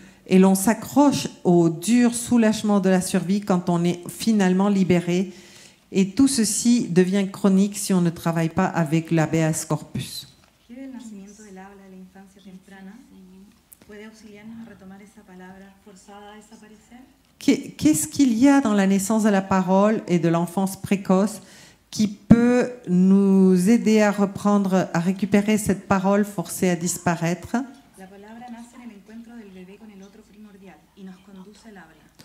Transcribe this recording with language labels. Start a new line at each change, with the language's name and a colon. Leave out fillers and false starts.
French: Et l'on s'accroche au dur soulagement de la survie quand on est finalement libéré. Et tout ceci devient chronique si on ne travaille pas avec l'habeas corpus.
Spanish: ¿Quiere el nacimiento del habla de la infancia temprana? ¿Puede auxiliarnos a retomar esa palabra forzada a desaparecer?
French: Qu'est-ce qu'il y a dans la naissance de la parole et de l'enfance précoce qui peut nous aider à reprendre, à récupérer cette parole forcée à disparaître?
Spanish: La palabra nace en el encuentro del bebé con el otro primordial y nos conduce al habla.